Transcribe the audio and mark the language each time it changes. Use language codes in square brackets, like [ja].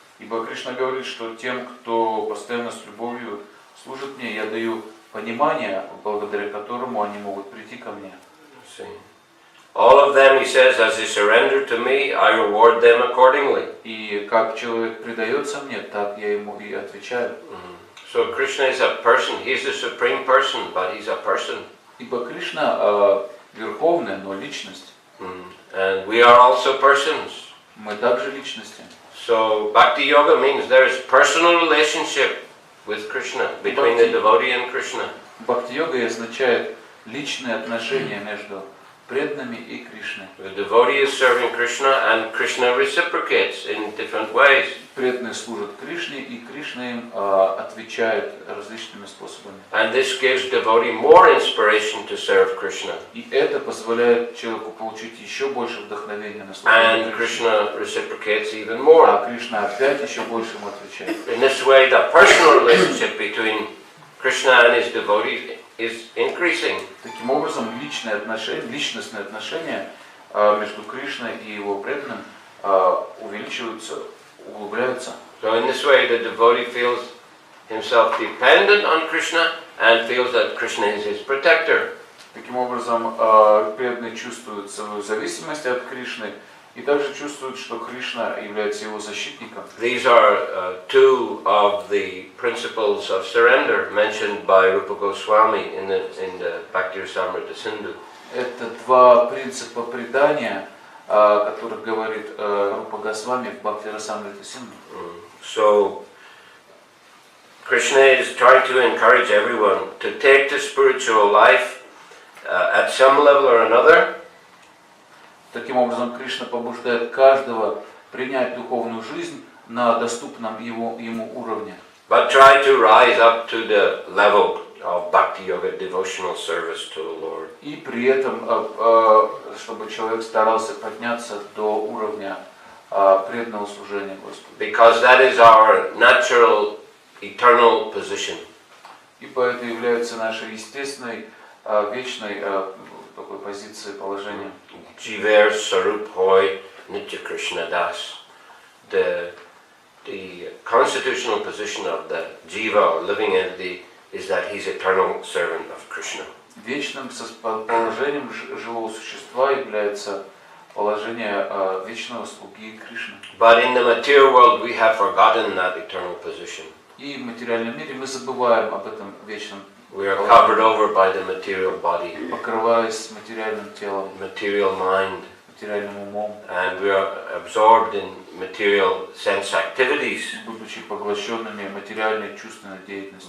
[ru] Ибо Кришна говорит, что тем, кто постоянно с любовью служит мне, я даю понимание, благодаря которому они могут прийти ко мне. [en] All of them, he says, as they surrender to me, I reward them accordingly. [ru] И как человек предается мне, так я ему и отвечаю. [en] So Krishna is a person. He is the supreme person, but he's a person. [ru] Ибо Кришна верховная, но личность. [en] And we are also persons. [ru] Мы также личности. [en] So Bhakti Yoga means there is personal relationship with Krishna, between the devotee and Krishna. [ru] Бхакти-йога означает личные отношения между преданными и Кришной. [en] The devotee is serving Krishna and Krishna reciprocates in different ways. [ru] Преданные служат Кришне, и Кришна им отвечает различными способами. [en] And this gives devotee more inspiration to serve Krishna. [ru] И это позволяет человеку получить еще больше вдохновения на служение [en] And Krishna reciprocates even more. [ru] А Кришна опять еще больше ему отвечает. [en] In this way, the personal relationship between Krishna and his devotees is increasing. [ru] Таким образом, личностные отношения между Кришной и его преданным увеличиваются, углубляются. [en] So in this way, the devotee feels himself dependent on Krishna and feels that Krishna is his protector. [ru] Таким образом, преданный чувствует свою зависимость от Кришны и также чувствует, что Кришна является его защитником. [en] These are two of the principles of surrender mentioned by Rupa Goswami in the Bhakti Rasamrita Sindhu. [ru] Это два принципа предания, о которых говорит Рупа Госвами в Бхакти Расамрита Синдху. [en] So Krishna is trying to encourage everyone to take the spiritual life at some level or another. [ru] Таким образом, Кришна побуждает каждого принять духовную жизнь на доступном ему уровне. [en] But try to rise up to the level of bhakti yoga, devotional service to the Lord. [ru] И при этом, чтобы человек старался подняться до уровня преданного служения Господу. [en] Because that is our natural, eternal position. [ru] Ибо это является нашей естественной, вечной такой позицией, положением. [bn] Jiver Sarup Hoy Nitya Krishna Das. [en] The constitutional position of the jiva or living entity is that he's eternal servant of Krishna. [ru] Вечным положением живого существа является положение вечного слуги Кришны. [en] But in the material world we have forgotten that eternal position. [ru] И в материальном мире мы забываем об этом вечном [en] We are covered over by the material body, [ru] покрываясь материальным телом, [en] material mind, [ru] материальным умом, [en] and we are absorbed in material sense activities. [ru] будучи поглощенными материальной чувственной деятельностью.